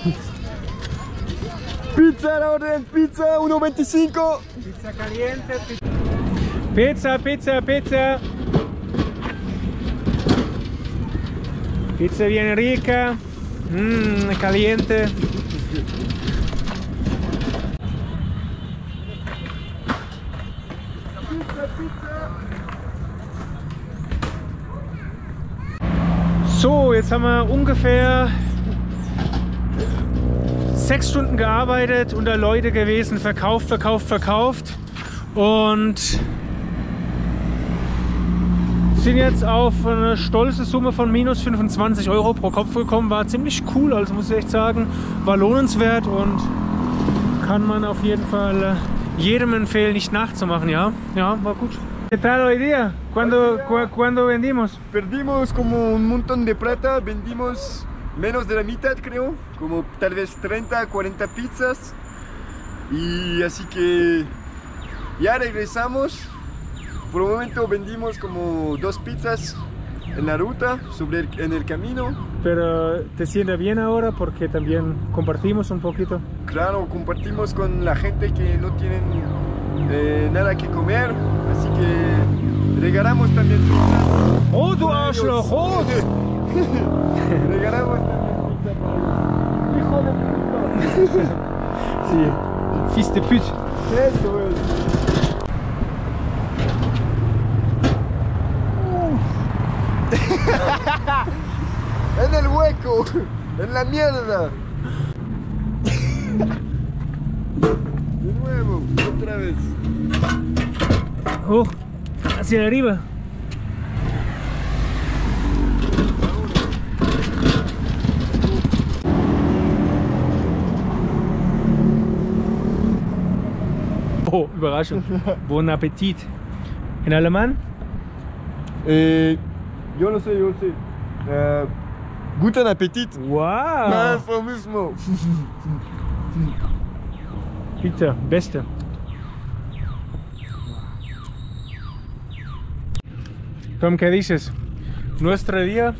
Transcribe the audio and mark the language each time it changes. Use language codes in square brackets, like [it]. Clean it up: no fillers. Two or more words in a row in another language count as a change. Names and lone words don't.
[es] Pizza la orden, pizza, $1.25. Pizza caliente, Pizza, Pizza, Pizza! Pizza bien rica, caliente. [de] So, jetzt haben wir ungefähr 6 Stunden gearbeitet, unter Leute gewesen, verkauft und sind jetzt auf eine stolze Summe von minus 25 € pro Kopf gekommen. War ziemlich cool, also muss ich echt sagen, war lohnenswert und kann man auf jeden Fall jedem empfehlen, nicht nachzumachen, ja, war gut. [es] ¿Qué tal hoy día? ¿Cuándo vendimos? Perdimos como un montón de plata, vendimos menos de la mitad creo, como tal vez 30, 40 pizzas. Y así que ya regresamos. Por un momento vendimos como 2 pizzas en la ruta, en el camino. Pero te sienta bien ahora porque también compartimos un poquito. Claro, compartimos con la gente que no tienen nada que comer, así que regalamos también pizzas. [de] Oh, du Arschloch! Oh. [es] Regalamos también pizza para hijo de puta. Sí, [fr] fils de pute. [es] Eso es. En el hueco, en la mierda. De nuevo, otra vez. Oh, hacia arriba. [de] Oh, Überraschung. [fr] Bon Appetit. [es] In alemán? Yo lo sé, [de] Guten Appetit. Wow! [es] Eso mismo. [de] Pizza, beste. [es] Tom, ¿qué dices? Nuestro día,